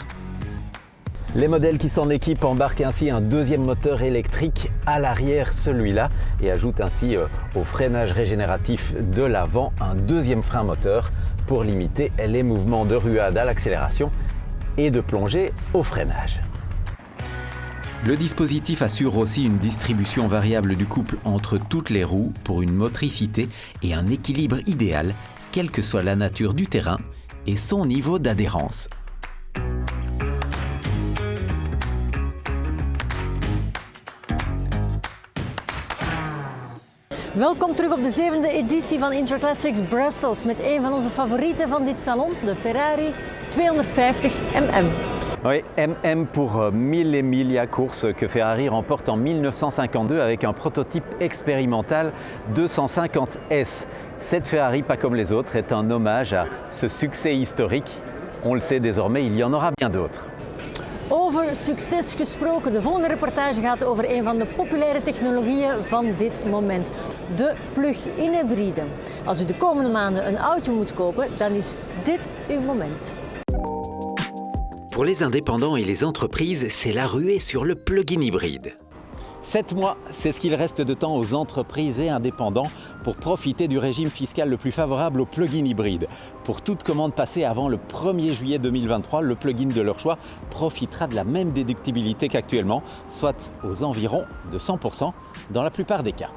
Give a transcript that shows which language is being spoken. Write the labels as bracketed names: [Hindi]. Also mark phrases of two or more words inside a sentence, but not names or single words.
[French] Les modèles qui s'en équipent embarquent ainsi un deuxième moteur électrique à l'arrière, celui-là, et ajoutent ainsi au freinage régénératif de l'avant un deuxième frein moteur pour limiter les mouvements de ruade à l'accélération et de plongée au freinage. Le dispositif assure aussi une distribution variable du couple entre toutes les roues pour une motricité et un équilibre idéal, quelle que soit la nature du terrain et son niveau d'adhérence. [Dutch] Welkom terug op de 7e editie van Intraclassics Brussels met een van onze favorieten van dit salon, de Ferrari 250 MM. [French] Oui, MM pour 1000 Emilia course que Ferrari remporte en 1952 avec un prototype expérimental 250S. Cette Ferrari, pas comme les autres, est un hommage à ce succès historique. On le sait désormais, il y en aura bien d'autres. [Dutch] Over succes gesproken, de volgende reportage gaat over een van de populaire technologieën van dit moment. De plug-in hybride. Als u de komende maanden een auto moet kopen, dan is dit uw moment. [French] Pour les indépendants et les entreprises, c'est la ruée sur le plug-in hybride. 7 mois, c'est ce qu'il reste de temps aux entreprises et indépendants pour profiter du régime fiscal le plus favorable aux plug-in hybrides. Pour toute commande passée avant le 1er juillet 2023, le plug-in de leur choix profitera de la même déductibilité qu'actuellement, soit aux environs de 100% dans la plupart des cas.